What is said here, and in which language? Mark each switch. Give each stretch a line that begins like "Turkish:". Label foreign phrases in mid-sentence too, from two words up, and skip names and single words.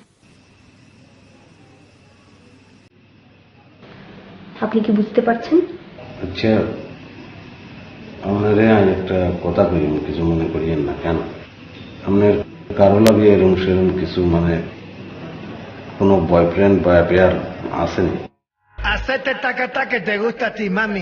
Bangla: আপনি কি বুঝতে পারছেন? আচ্ছা, আপনারে আমি একটা কথা কই, কিছু মনে করিয়েন না। কেন আপনার কারো লাগে এরম সেরম কিছু, মানে কোনো বয়ফ্রেন্ড বা অ্যাফেয়ার আসেনি?
Spanish: Hacete taca taca que te gusta a ti, mami.